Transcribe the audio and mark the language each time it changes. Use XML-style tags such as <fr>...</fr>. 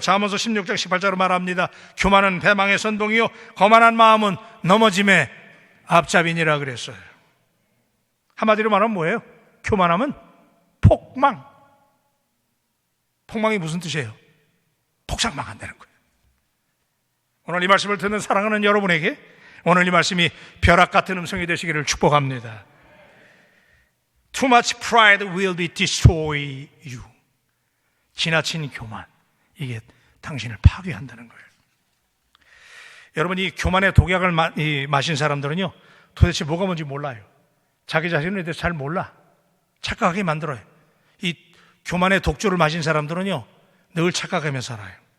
<ko>잠언서 16장 18절로 말합니다. 교만은 배망의 선동이요 거만한 마음은 넘어짐의 앞잡이니라 그랬어요. 한마디로 말하면 뭐예요? 교만하면 폭망. 폭망이 무슨 뜻이에요? 폭삭망한다는 거예요. 오늘 이 말씀을 듣는 사랑하는 여러분에게 오늘 이 말씀이 벼락 같은 음성이 되시기를 축복합니다.</ko> <en>Too much pride will be destroy you.</en> <ko>지나친 교만, 이게 당신을 파괴한다는 거예요. 여러분, 이 교만의 독약을 마신 사람들은요, 도대체 뭐가 뭔지 몰라요. 자기 자신에 대해서 잘 몰라. 착각하게 만들어요. 이 교만의 독주를 마신 사람들은요, 늘 착각하며 살아요.</ko>